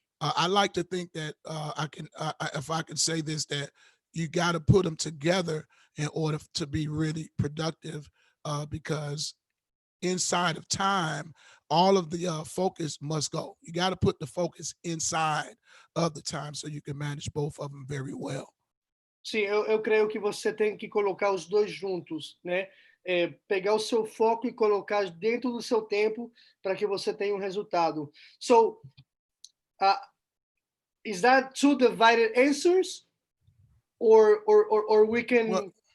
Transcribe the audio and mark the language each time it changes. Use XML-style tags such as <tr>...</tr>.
<en>I like to think that if I can say this, that you got to put them together in order to be really productive, because inside of time, all of the focus must go. You got to put the focus inside of the time so you can manage both of them very well.</en> <pt>Sim, eu creio que você tem que colocar os dois juntos, né? Pegar o seu foco e colocar dentro do seu tempo para que você tenha um resultado.</pt> <en>So, is that two divided answers, or we can,</en>